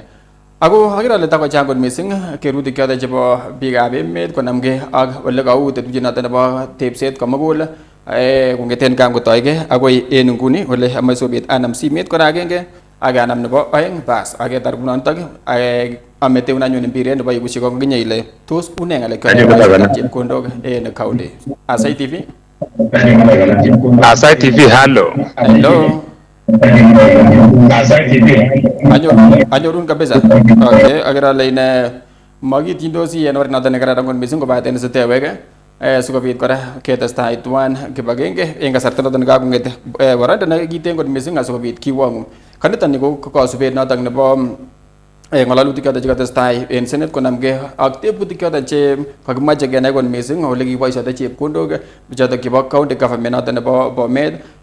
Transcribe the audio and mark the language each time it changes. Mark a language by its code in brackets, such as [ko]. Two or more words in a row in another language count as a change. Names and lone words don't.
[kln] Ako akira ale takochang kot missing kerutik choton chebo biikab emet konamgei ak ole kou tetutiet noton nebo tepset komugul kongeten kan kotoige akoi en nguni ole amache sobet anam simet kora agenge ak anam nebo oeng bas aketar kunotok ameteun anyun mpiret nebo ibushi konginye ile tos une ng'alek choton chepkondok en county. Asai TV. Asai TV, hello. Hello. Anyorun kabisa. Okay, akira le ine makitindosi en oret noton nekararan kot missing kobaten siteweke sikobit kora ketestai tuan kibagenge en kasarta noton nekakong'et boroindo nekiten kot missing asikobit kiwong'u. Kaniton ni ko kasubet noton nebo ng'alalutik choton chekatestai en Senate konamgei ak tebutik choton che kakimache kenai kot missing ole kiboisioto chepkondok choton chebo county government noton nebo Bomet.